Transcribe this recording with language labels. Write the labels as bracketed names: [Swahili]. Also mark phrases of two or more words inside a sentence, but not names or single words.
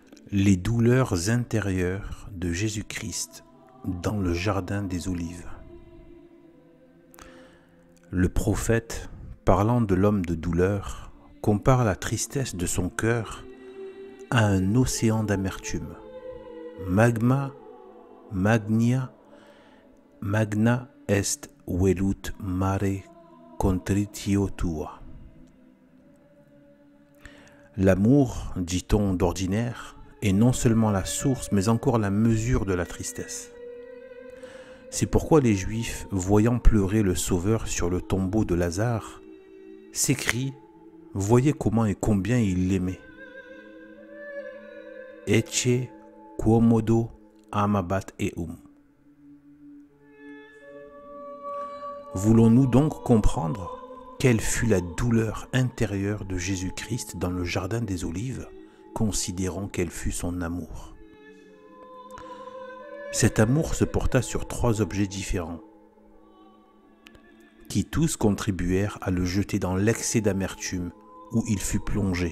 [French] Les douleurs intérieures de Jésus-Christ dans le jardin des Olives. Le prophète, parlant de l'homme de douleur, compare la tristesse de son cœur à un océan d'amertume. [Latin] Magna est velut mare contritio tua. [French] L'amour, dit-on d'ordinaire, est non seulement la source, mais encore la mesure de la tristesse. C'est pourquoi les Juifs, voyant pleurer le Sauveur sur le tombeau de Lazare, s'écrient « Voyez comment et combien il l'aimait. [Latin] Ecce quomodo amabat eum. [French] » Voulons-nous donc comprendre quelle fut la douleur intérieure de Jésus-Christ dans le jardin des Olives, considérant quel fut son amour. Cet amour se porta sur 3 objets différents, qui tous contribuèrent à le jeter dans l'excès d'amertume où il fut plongé.